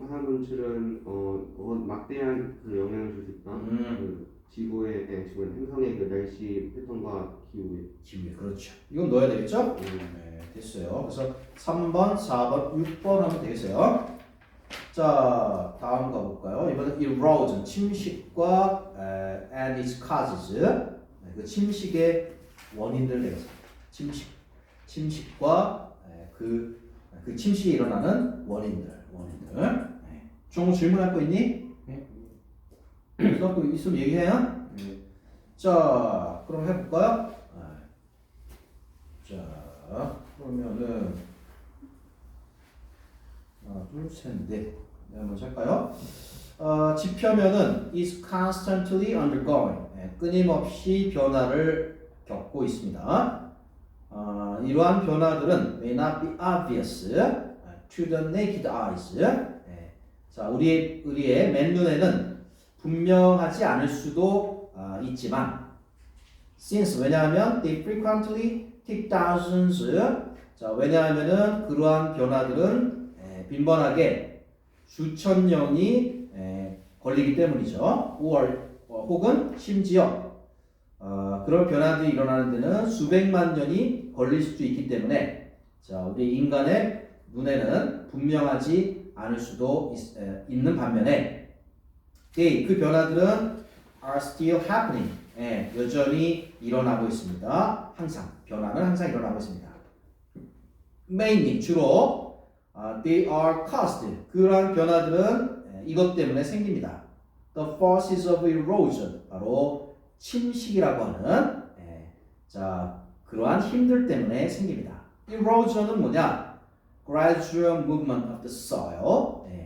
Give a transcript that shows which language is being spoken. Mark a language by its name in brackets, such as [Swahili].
[Korean] 화산 분출은 막대한 그 영향을 줄 수 있다. 그 지구의 행성의 그 날씨 패턴과 기후에. 그렇죠. 이건 넣어야 되겠죠? 네, 됐어요. 그래서 3번, 4번, 6번 하면 되겠어요. 자, 다음 가볼까요? 이번엔 [English] erosion, [Korean] 침식과 [English] and its causes. [Korean] 네, 그 침식의 원인들 되겠습니다. 침식과 그 침식이 일어나는 원인들. 네. 종우 질문할 거 있니? 네. 그래서 그 있으면 얘기해요. 자, 그럼 해볼까요? 자, 그러면은 하나, 둘, 셋, 넷. 네, 먼저 할까요? 지표면은 [English] is constantly undergoing. [Korean] 끊임없이 변화를 겪고 있습니다. 이러한 변화들은 [English] may not be obvious to the naked eyes. [Korean] 자, 우리의 맨눈에는 분명하지 않을 수도 있지만, [English] since [Korean] 왜냐하면 [English] they frequently take thousands. [Korean] 자, 왜냐하면은 그러한 변화들은 빈번하게 수천 년이 걸리기 때문이죠. 혹은 심지어 그런 변화들이 일어나는 데는 수백만 년이 걸릴 수도 있기 때문에, 자, 우리 인간의 눈에는 분명하지 않을 수도 있는 반면에, 그 변화들은 [English] are still happening. [Korean] 여전히 일어나고 있습니다. 변화는 항상 일어나고 있습니다. [English] mainly [Korean] 주로 [English] they are caused. [Korean] 그러한 변화들은 이것 때문에 생깁니다. [English] The forces of erosion, [Korean] 바로 침식이라고 하는 자, 그러한 힘들 때문에 생깁니다. erosion은 뭐냐? [English] gradual movement of the soil.